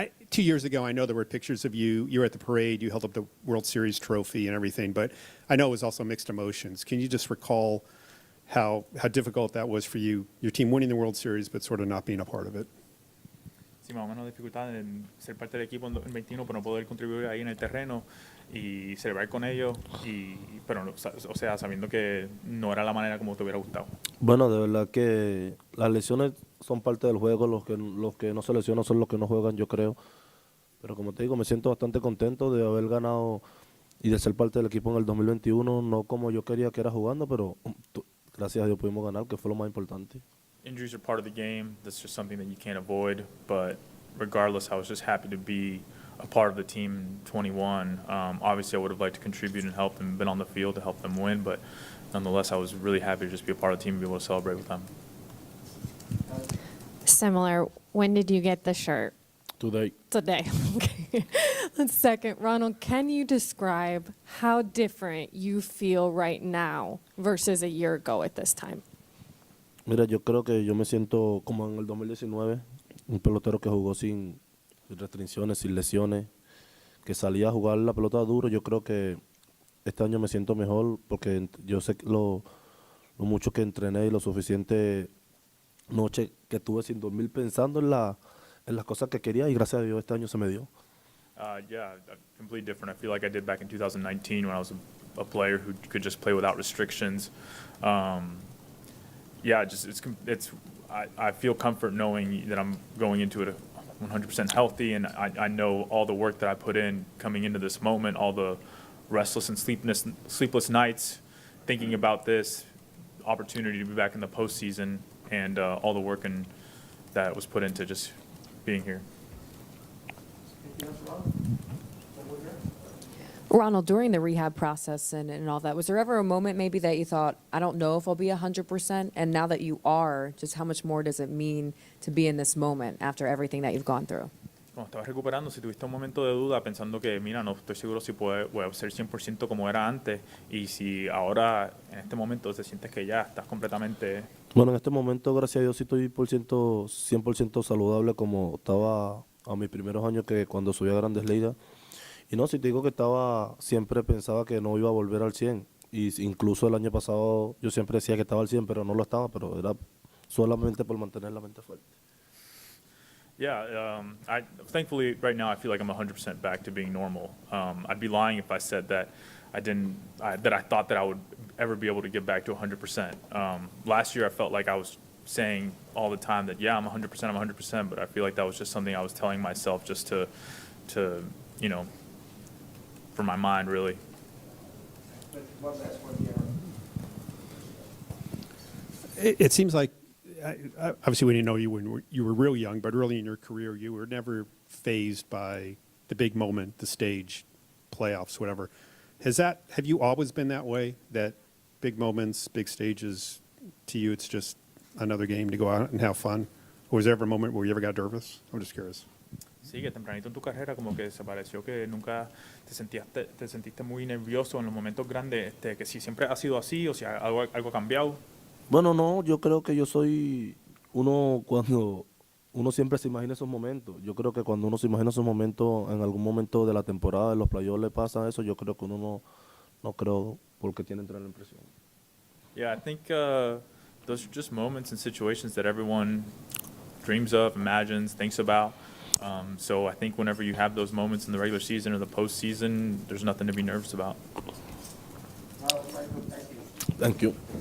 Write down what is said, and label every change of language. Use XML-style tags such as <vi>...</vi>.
<en>2 years ago, I know there were pictures of you. You were at the parade. You held up the World Series trophy and everything. But I know it was also mixed emotions. Can you just recall how difficult that was for you, your team winning the World Series, but sort of not being a part of it?</en> <es>Sí, más o menos dificultad en ser parte del equipo en 21, pero no poder contribuir ahí en el terreno y celebrar con ellos, pero o sea, sabiendo que no era la manera como te hubiera gustado. Bueno, de verdad que las lesiones son parte del juego, los que no se lesionan son los que no juegan, yo creo. Pero como te digo, me siento bastante contento de haber ganado y de ser parte del equipo en el 2021, no como yo quería que era jugando, pero gracias a Dios pudimos ganar, que fue lo más importante.</es> <en>Injuries are part of the game. That's just something that you can't avoid. But regardless, I was just happy to be a part of the team in 21. Obviously, I would have liked to contribute and help and been on the field to help them win. But nonetheless, I was really happy to just be a part of the team and be able to celebrate with them. Similar. When did you get the shirt? Today. Today. Okay. Second, Ronald, can you describe how different you feel right now versus a year ago at this time?</en> <es>Mira, yo creo que yo me siento como en el 2019, un pelotero que jugó sin restricciones, sin lesiones, que salía a jugar la pelota duro. Yo creo que este año me siento mejor porque yo sé lo mucho que entrené y lo suficiente noche que tuve sin dormir pensando en las cosas que quería y gracias a Dios este año se me dio.</es> <en>Yeah, completely different. I feel like I did back in 2019 when I was a player who could just play without restrictions. Yeah, I feel comfort knowing that I'm going into it 100% healthy, and I know all the work that I put in coming into this moment, all the restless and sleepless nights, thinking about this opportunity to be back in the postseason, and all the work that was put into just being here. Ronald, during the rehab process and all that, was there ever a moment maybe that you thought, I don't know if I'll be 100%? And now that you are, just how much more does it mean to be in this moment after everything that you've gone through?</en> <es>Cuando estabas recuperando, si tuviste un momento de duda pensando que, mira, no estoy seguro si voy a ser 100% como era antes, y si ahora, en este momento, te sientes que ya estás completamente... Bueno, en este momento, gracias a Dios, sí estoy 100% saludable como estaba a mis primeros años que cuando subí a Grandes Ligas. Y no, si te digo que siempre pensaba que no iba a volver al 100. Y incluso el año pasado yo siempre decía que estaba al 100, pero no lo estaba, pero era solamente por mantener la mente fuerte.</es> <en>Yeah, thankfully right now I feel like I'm 100% back to being normal. I'd be lying if I said that I thought that I would ever be able to get back to 100%. Last year I felt like I was saying all the time that, yeah, I'm 100%, but I feel like that was just something I was telling myself just to you know, for my mind, really. One last one here. It seems like, obviously, we didn't know you when you were real young, but early in your career, you were never fazed by the big moment, the stage, playoffs, whatever. Have you always been that way? That big moments, big stages, to you, it's just another game to go out and have fun? Or was there ever a moment where you ever got nervous? I'm just curious.</en> <es>Sí, que tempranito en tu carrera como que se pareció que nunca te sentiste muy nervioso en los momentos grandes, que si siempre ha sido así o si algo ha cambiado. Bueno, no, yo creo que yo soy cuando uno siempre se imagina esos momentos. Yo creo que cuando uno se imagina esos momentos, en algún momento de la temporada, de los playoffs le pasa eso, yo creo que uno no creo porque tiene entrar la impresión.</es> <en>Yeah, I think those are just moments and situations that everyone dreams of, imagines, thinks about. So I think whenever you have those moments in the regular season or the postseason, there's nothing to be nervous about. Thank you.</en>